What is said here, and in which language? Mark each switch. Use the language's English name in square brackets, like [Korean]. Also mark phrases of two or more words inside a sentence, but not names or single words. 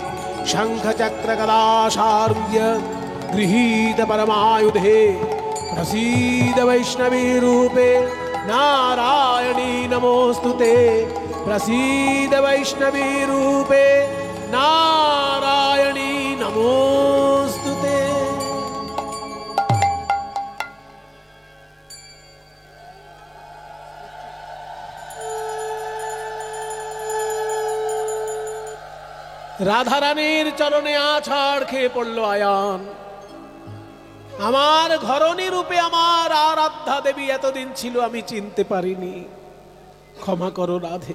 [Sanskrit] शङ्खचक्रगदाशार्य गृहीत परमायुधे प्रसीद वैष्णवी रूपे नारायणी नमोस्तुते। प्रसीद वैष्णवी रूपे नारायणी नमोस्तुते। [Bangla] রাধা রানীর চরণে আছাড় খেয়ে পড়ল আয়ান। আমার ঘরণী রূপে আমার আরাধ্যা দেবী এতদিন ছিল আমি চিনতে পারিনি, ক্ষমা করো রাধে।